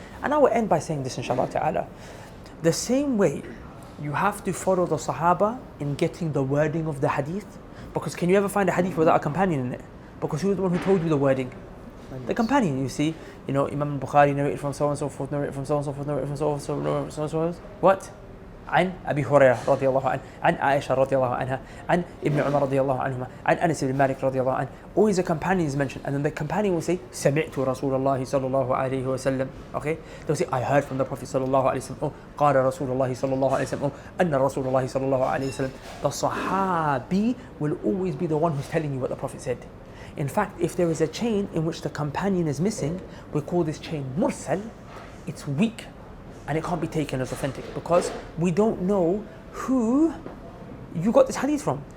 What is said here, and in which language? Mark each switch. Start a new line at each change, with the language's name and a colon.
English: And I will end by saying this inshallah ta'ala. The same way you have to follow the Sahaba in getting the wording of the hadith. Because can you ever find a hadith without a companion in it? Because who's the one who told you the wording? The companion, you see. Imam Bukhari narrated from so and so forth, narrated from so and so forth, narrated from so and so, narrated from so and so. What?
Arabic: عن أبي هريرة رضي الله عنه, عن عائشة رضي الله عنها, عن ابن عمر رضي الله عنهما, عن أنس بن مالك رضي الله عنه.
English: Always a companion is mentioned, and then the companion will say
Arabic: سمعت رسول الله صلى الله عليه وسلم.
English: Okay, they'll say I heard from the Prophet
Arabic: صلى الله عليه وسلم. قال رسول الله صلى الله عليه وسلم. أن رسول الله صلى الله عليه وسلم.
English: The Sahabi will always be the one who's telling you what the Prophet said. In fact, if there is a chain in which the companion is missing, we call this chain mursal. It's weak. And it can't be taken as authentic because we don't know who you got this hadith from.